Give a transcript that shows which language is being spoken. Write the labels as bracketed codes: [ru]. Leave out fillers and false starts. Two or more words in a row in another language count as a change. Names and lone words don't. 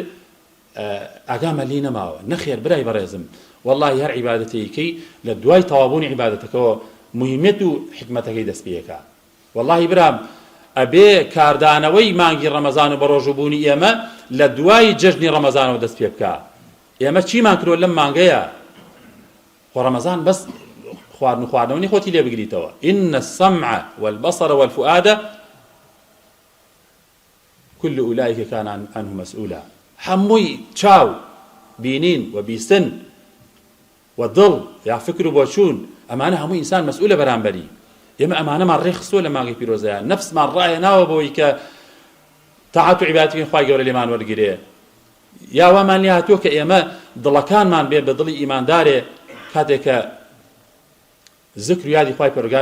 [ckb] ئاگامە لی نەماوە نەخێر برای بەڕێزم وەڵڵاهی هەر عیبادەتێکی لە دوای تەوابوونی عیبادەتەکەەوە مهمەت و حکمەتەکەی دەست پێکا والله برام ئەبێ کاردانەوەی مانگی ڕەمەزان و بە ڕۆژوبوونی ئێمە لە دوای جەژنی ڕەمەزانەوە دەست پێ بکە ئێمە چیمان کردووە لەم مانگەیە خۆ ڕەمەزان بەس خواردن و خواردنەوەی خۆتی لێ بگریتەوە [ar] إن السمع والبصر والفؤاد كل أولئك كان عنه مسؤولا [ckb] هەمووی چاو بینین و بیستن و دڵ یا فکر و بۆچوون ئەمانە هەموو ئینسان مەسئولە بەرامبەری ئێمە ئەمانەمان ڕێخستووە لە مانگی پیرۆزەیە نەفسمان ڕایەناوە بۆی کە تاعات و عیبادەتی خوای گەورە لێمان وەرگرێ یا وامان لێ هاتووە کە ئێمە دڵەکانمان بێ بە دڵی ئیماندارێ کاتێک کە ذکر و یادی خوای پەروەردگار